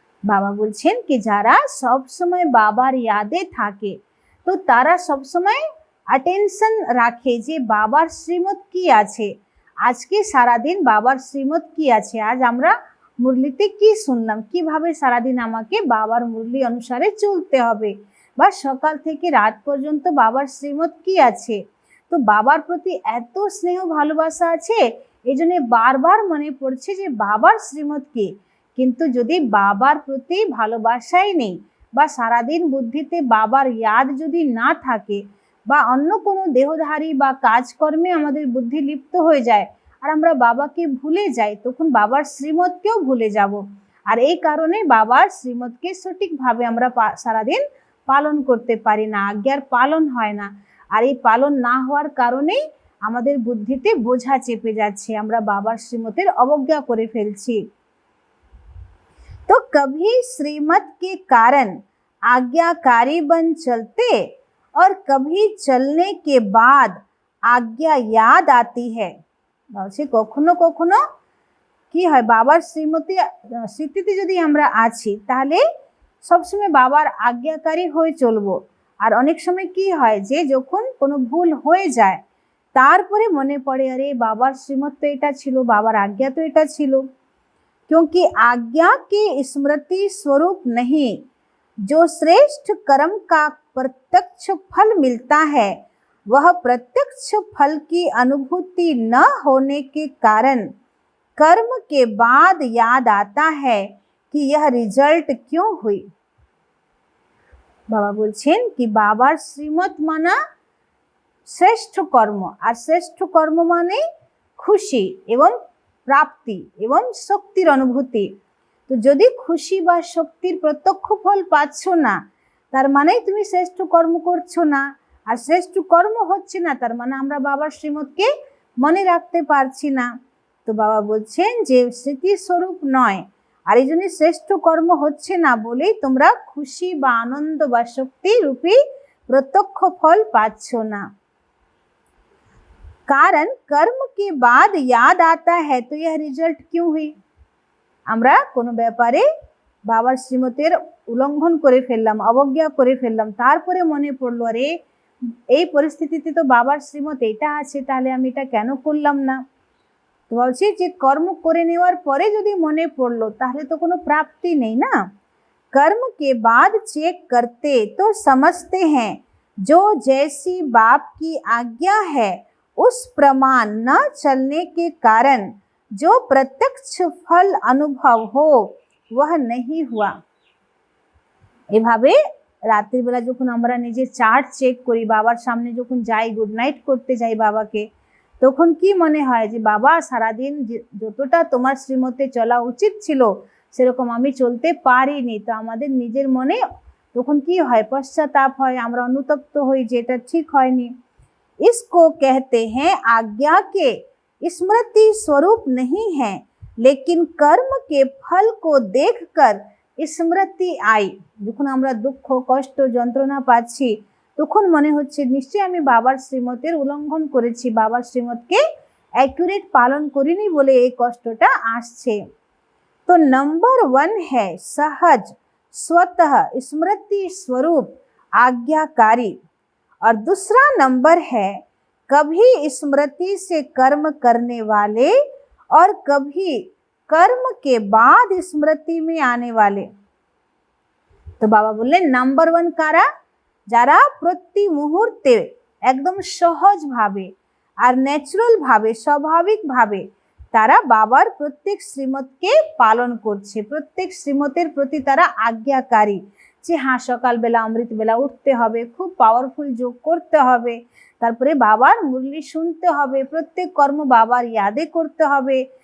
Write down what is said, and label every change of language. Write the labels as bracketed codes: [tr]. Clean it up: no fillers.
[bn] बाबा बोलছেন कि যারা সব সময় বাবার ইয়াদে থাকে, তো তারা সব সময় অ্যাটেনশন রাখে যে বাবার শ্রীমত কি আছে, আজকে সারাদিন বাবার শ্রীমত কি আছে, আজ আমরা মুরলিতে কি শুনলাম, কিভাবে সারাদিন আমাকে বাবার মুরলি অনুসারে চলতে হবে, বা সকাল থেকে রাত পর্যন্ত বাবার শ্রীমত কি আছে। তো বাবার প্রতি এত স্নেহ ভালোবাসা আছে, এই জন্য বারবার মনে পড়ছে যে বাবার শ্রীমত কি। কিন্তু যদি বাবার প্রতি ভালোবাসাই নেই বা সারাদিন বুদ্ধিতে বাবার ইয়াদ যদি না থাকে বা অন্য কোনো দেহধারী বা কাজকর্মে আমাদের বুদ্ধি লিপ্ত হয়ে যায় আর আমরা বাবাকে ভুলে যাই, তখন বাবার শ্রীমতকেও ভুলে যাব। আর এই কারণে বাবার শ্রীমতকে সঠিকভাবে আমরা সারাদিন পালন করতে পারি না, আজ্ঞার পালন হয় না। আর এই পালন না হওয়ার কারণেই আমাদের বুদ্ধিতে বোঝা চেপে যাচ্ছে, আমরা বাবার শ্রীমতের অবজ্ঞা করে ফেলছি। [hi] तो कभी श्रीमत के कारण आज्ञाकारी बन चलते और कभी चलने के बाद आज्ञा याद आती है। [bn] বলছে কখনো কখনো কি হয়, বাবার স্মৃতিতে যদি আমরা আছি তাহলে সবসময় বাবার আজ্ঞাকারী হয়ে চলবো। আর অনেক সময় কি হয় যে যখন কোনো ভুল হয়ে যায় তারপরে মনে পড়ে আরে বাবার শ্রীমত তো এটা ছিল, বাবার আজ্ঞা তো এটা ছিল। [hi] क्योंकि आज्ञा के स्मृति स्वरूप नहीं, जो श्रेष्ठ कर्म का प्रत्यक्ष फल मिलता है वह प्रत्यक्ष फल की अनुभूति न होने के कारण कर्म के बाद याद आता है कि यह रिजल्ट क्यों हुई। [bn] বাবা বলছেন কি বাবার শ্রীমত মানা শ্রেষ্ঠ কর্ম, আর শ্রেষ্ঠ কর্ম মানে খুশি এবং প্রাপ্তি এবং শক্তির অনুভূতি। তো যদি খুশি বা শক্তির প্রত্যক্ষ ফল পাচ্ছ না, তার মানে তুমি শ্রেষ্ঠ কর্ম করছো না, আর শ্রেষ্ঠ কর্ম হচ্ছে না তার মানে আমরা বাবার শ্রীমতকে মনে রাখতে পারছি না। তো বাবা বলছেন যে স্মৃতিস্বরূপ নয়, আর এই জন্য শ্রেষ্ঠ কর্ম হচ্ছে না বলেই তোমরা খুশি বা আনন্দ বা শক্তি রূপী প্রত্যক্ষ ফল পাচ্ছ না। [hi] कारण कर्म के बाद याद आता है तो यह रिजल्ट क्यों हुई। [bn] আমরা কোনো ব্যাপারে বাবার শ্রীমতের উল্লঙ্ঘন করে ফেললাম, অবজ্ঞা করে ফেললাম, তারপরে মনে পড়লো আরে এই পরিস্থিতিতে তো বাবার শ্রীমত এটা আছে, তাহলে আমি এটা কেন করলাম না। তো বলছি যে কর্ম করে নেওয়ার পরে যদি মনে পড়লো তাহলে তো কোনো প্রাপ্তি নেই না। [hi] कर्म के बाद चेक करते तो समझते हैं जो जैसी बाप की आज्ञा है उस प्रमाण न चलने के कारण जो प्रत्यक्ष फल अनुभव हो वह नहीं हुआ। [bn] এভাবে রাতের বেলা যখন আমরা নিজের চার্ট চেক করি, বাবার সামনে যখন যাই, গুড নাইট করতে যাই বাবাকে, তখন কি মনে হয় যে বাবা সারাদিন যতটা তোমার শ্রীমতে চলা উচিত ছিল সেরকম আমি চলতে পারিনি। তো আমাদের নিজের মনে তখন কি হয়, পশ্চাতাপ হয়, আমরা অনুতপ্ত হই যে এটা ঠিক হয়নি। [hi] इसको कहते हैं आज्ञा के स्मृति स्वरूप नहीं है, लेकिन कर्म के फल को देखकर स्मृति आई। [bn] যখন আমরা দুঃখ কষ্ট যন্ত্রণা পাচ্ছি তখন মনে হচ্ছে নিশ্চয়ই আমি বাবার শ্রীমতের উল্লঙ্ঘন করেছি, বাবার শ্রীমতকে অ্যাকুরেট পালন করিনি বলে এই কষ্টটা আসছে। [hi] तो नंबर 1 है सहज स्वतः स्मृति स्वरूप आज्ञाकारी, और दूसरा नंबर है कभी स्मृति से कर्म करने वाले और कभी कर्म के बाद स्मृति में आने वाले। तो बाबा बोले नंबर 1 [bn] कारा, যারা প্রতি মুহূর্তে একদম সহজ ভাবে আর ন্যাচারাল ভাবে স্বাভাবিক ভাবে তারা বাবার প্রত্যেক শ্রীমতকে পালন করছে, প্রত্যেক শ্রীমতের প্রতি তারা আজ্ঞাকারী, যে হ্যাঁ সকালবেলা অমৃতবেলা উঠতে হবে, খুব পাওয়ারফুল যোগ করতে হবে, তারপরে বাবার মুরলি শুনতে হবে, প্রত্যেক কর্ম বাবার ইয়াদে করতে হবে।